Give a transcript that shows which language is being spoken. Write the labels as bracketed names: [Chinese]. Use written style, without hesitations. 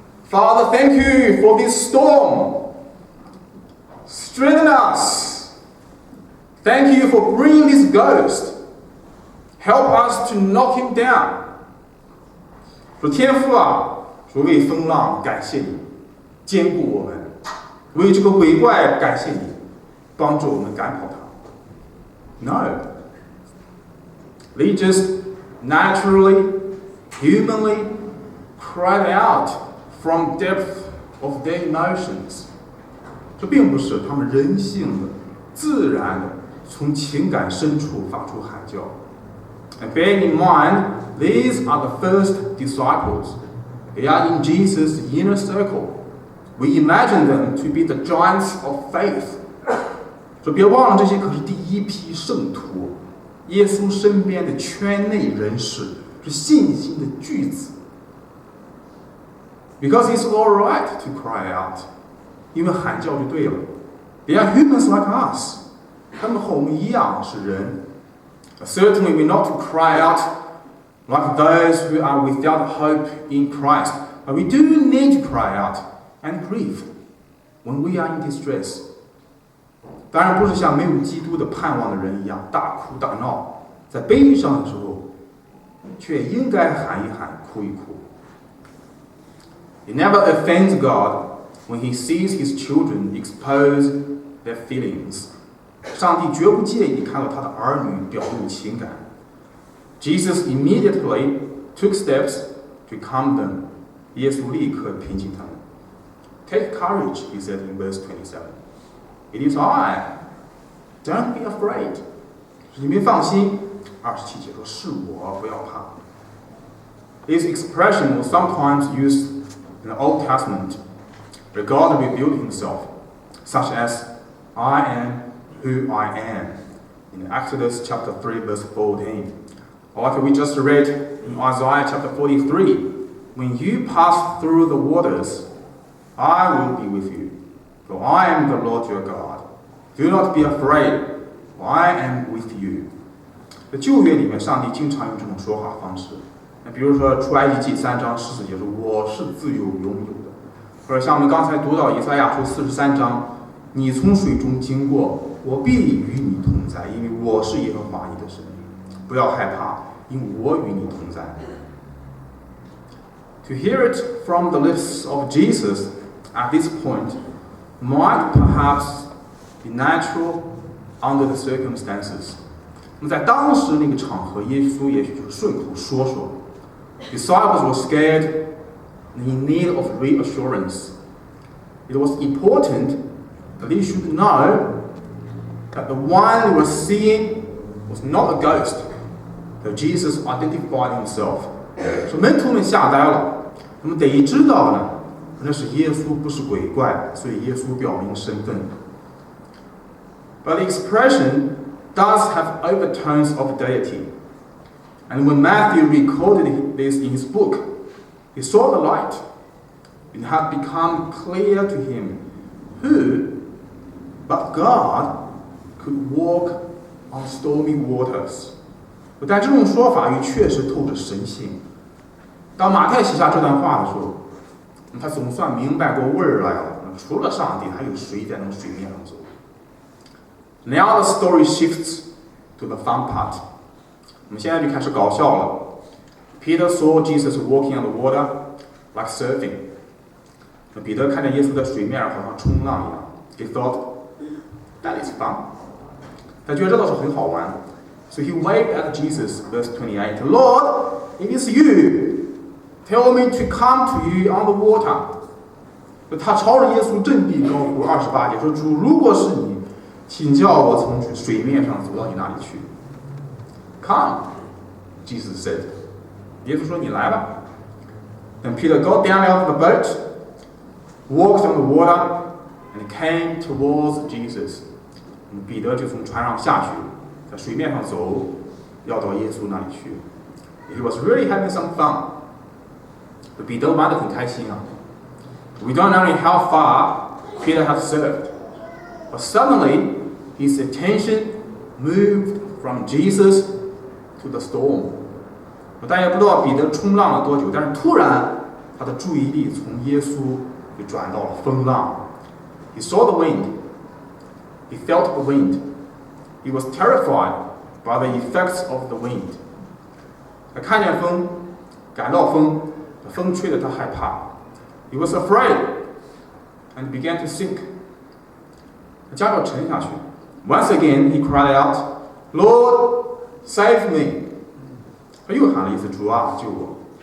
[English] Father, thank you for this storm. Strengthen us. Thank you for bringing this ghost. Help us to knock him down. [Chinese] 说天父啊，说为风浪感谢你，坚固我们；为这个鬼怪感谢你，帮助我们赶跑他。 [English] No, they just naturally, humanly cried out from depth of their emotions. [Chinese] 这并不是他们人性的、自然的从情感深处发出喊叫。 [English] And bearing in mind, these are the first disciples. They are in Jesus' inner circle. We imagine them to be the giants of faith. [Chinese] 说别忘了，这些可是第一批圣徒，耶稣身边的圈内人士，是信心的巨子。 [English] Because it's all right to cry out. [Chinese] 因为喊叫就对了。 [English] They are humans like us. [Chinese] 他们和我们一样是人。 [English] Certainly we're not to cry out like those who are without hope in Christ. But we do need to cry out and grieve when we are in distress. [Chinese] 当然不是像没有基督的盼望的人一样大哭大闹，在悲伤的时候，却应该喊一喊，哭一哭。 [English] He never offends God when he sees his children expose their feelings. [Chinese] 上帝绝不介意看到他的儿女表露情感。 [English] Jesus immediately took steps to calm them. [Chinese] 耶稣立刻平静他们。 [English] Take courage, he said in verse 27. It is I. Don't be afraid. [Chinese] 你们放心。 27节说是我，不要怕。 [English] This expression was sometimes used in the Old Testament, where God revealed himself, such as, I am who I am, in Exodus chapter 3, verse 14. Or like we just read in Isaiah chapter 43, when you pass through the waters, I will be with you, for I am the Lord your God. Do not be afraid, for I am with you. [Chinese] 在旧约里面，上帝经常用这种说话方式。那比如说出埃及记3章14节说我是自由拥有的，或者像我们刚才读到以赛亚书43章，你从水中经过，我必与你同在，因为我是耶和华你的神。不要害怕，因为我与你同在。 [English] To hear it from the lips of Jesus at this point might perhaps be natural under the circumstances. [Chinese] 那么在当时那个场合，耶稣也许就顺口说说。 [English] Disciples were scared and in need of reassurance. It was important that they should know that the one they were seeing was not a ghost, that Jesus identified himself. [Chinese] 说门徒们吓呆了，他们得知道呢，那是耶稣，不是鬼怪，所以耶稣表明身份。 [English] But the expression does have overtones of deity. And when Matthew recorded this in his book, he saw the light. It had become clear to him who, but God, could walk on stormy waters. [Chinese] 但这种说法也确实透着神性。当马太写下这段话的时候，他总算明白过味儿来了。除了上帝，还有谁在那种水面上走？ [English] Now the story shifts to the fun part. [Chinese] 我们现在就开始搞笑了。 [English] Peter saw Jesus walking on the water like surfing. [Chinese] 彼得看见耶稣在水面上好像冲浪一样。 [English] He thought, that is fun. [Chinese] 他觉得这倒是很好玩。 [English] So he waved at Jesus, verse 28. Lord, it is you. Tell me to come to you on the water. [Chinese] 他朝着耶稣振臂高呼28节说：主，如果是你，请叫我从水面上走到你那里去。 [English] Come, Jesus said. [Chinese] 耶稣说：“你来吧。” [English] Then Peter got down out of the boat, walked on the water, and came towards Jesus. [Chinese] 彼得就从船上下去，在水面上走，要到耶稣那里去。 [English] He was really having some fun. [Chinese] 彼得玩得很开心啊。 [English] We don't know how far Peter had served, but suddenly his attention moved from Jesus to the storm. [Chinese] 大家不知道彼得冲浪了多久，但是突然他的注意力从耶稣就转到了风浪。 [English] He saw the wind. He felt the wind. He was terrified by the effects of the wind. [Chinese] 他看见风，感到风，风吹得他害怕。 [English] He was afraid and began to sink. [Chinese] 他将要沉下去。 [English] Once again, he cried out, "Lord, save me!" [Chinese] 他又喊了一次，主啊，救我。